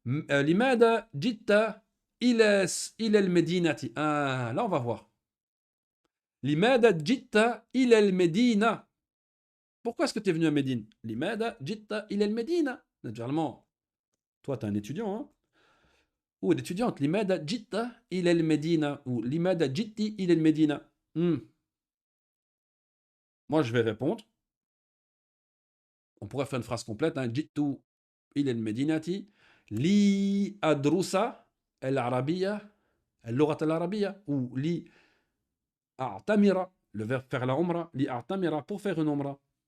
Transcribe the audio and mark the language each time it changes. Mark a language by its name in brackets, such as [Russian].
[Arabic] لماذا جئت إلى المدينة [French] là on va voir. [Arabic] لماذا جئت إلى المدينة. [French] Pourquoi est-ce que tu es venu à Médine. [Arabic] لماذا جئت إلى المدينة. [French] Naturellement, toi tu es un étudiant, hein? Ou une étudiante. [Arabic] لماذا جئت إلى المدينة. Ou لماذا جئت إلى المدينة. [French] Moi je vais répondre. On pourrait faire une phrase complète. [Arabic] جئت إلى المدينة لأدرس العربية اللغة العربية [French] ou لأعتمر le verbe faire la umra لأعتمر pour faire une umra.